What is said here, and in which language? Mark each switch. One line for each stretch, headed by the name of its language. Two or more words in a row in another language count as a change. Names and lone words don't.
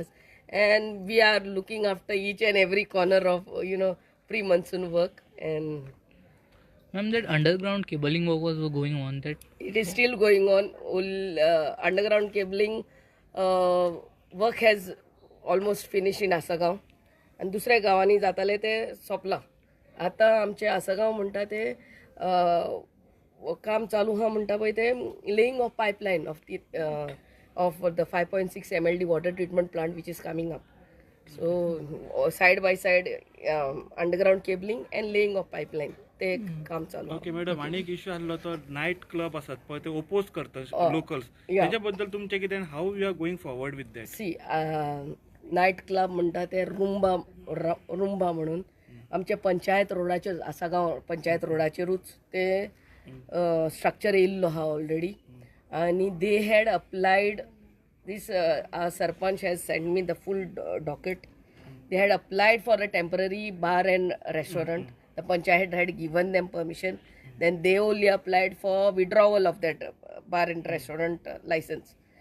English: And we are looking after each and every corner of, pre-monsoon work. And Ma'am, that underground cabling work was going on. That it is still going on. Underground cabling work has almost finished in Asagaon.
Konkani: And दुसऱ्या गावांनी जाताले ते सोपला. आता आमचे आसगांव म्हणटा ते काम चालू हा म्हणटा पळय ते
English: laying of pipeline of the 5.6 MLD water treatment plant which is coming up. So side by side underground cabling and laying of pipeline
Konkani: ते काम चालू. ओके मॅडम, आणि एक इश्यू आसलो तो
English: night club
Konkani: आसात पळय ते ओपोज करतात लोकल्स, त्याच्या बद्दल तुमचे कितें,
English: How you are going forward with that?
Konkani: सी
English: night club
Konkani: म्हणटा ते रुंबा म्हणून आमच्या पंचायत रोडाचेर आसागांव पंचायत रोडाचेरूच ते स्ट्रक्चर येयल्लो आहा ऑलरेडी.
English: आणि they had applied this, our sarpanch has sent me the full docket. They had applied for a temporary bar and restaurant. The panchayat had given them permission. Then they only applied for withdrawal of that bar and restaurant license.